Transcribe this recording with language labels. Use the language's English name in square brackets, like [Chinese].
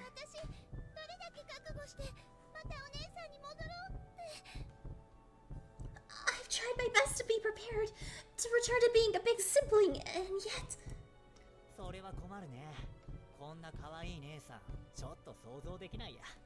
[Japanese] 私どれだけ覚悟してまたお姉さんに戻ろうって。 [English] I've tried my best to be prepared to return to being a big sibling, and yet [Japanese] それは困るね。こんな可愛い姉さん、ちょっと想像できないや。